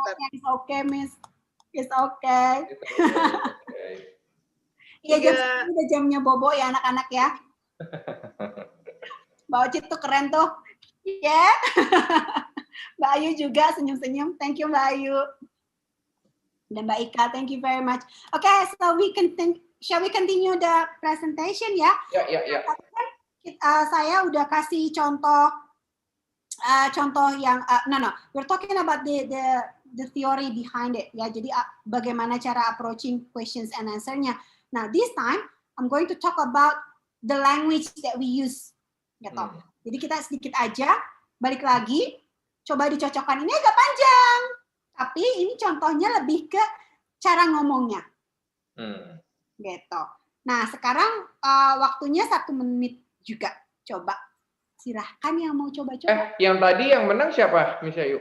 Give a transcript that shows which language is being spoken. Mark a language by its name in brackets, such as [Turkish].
[English] It's okay, Miss. It's okay. [Indonesian] Iya, udah jamnya bobo ya anak-anak ya. Mbak Oci tuh keren tuh. Ya. Mbak Ayu juga senyum-senyum. [English] Thank you Mbak Ayu. Dan Mbak Ika, thank you very much. Okay, so shall we continue the presentation ya? [Indonesian] Ya. Saya udah kasih contoh yang [English] we're talking about the theory behind it [Indonesian] ya. Jadi bagaimana cara approaching questions and answer-nya. [English] Now this time I'm going to talk about the language that we use gitu. [Indonesian] Jadi kita sedikit aja balik lagi coba dicocokkan. Ini agak panjang. Tapi ini contohnya lebih ke cara ngomongnya. Gitu. Nah, sekarang waktunya 1 menit juga. Coba silahkan yang mau coba-coba. Yang tadi yang menang siapa, Miss Ayu?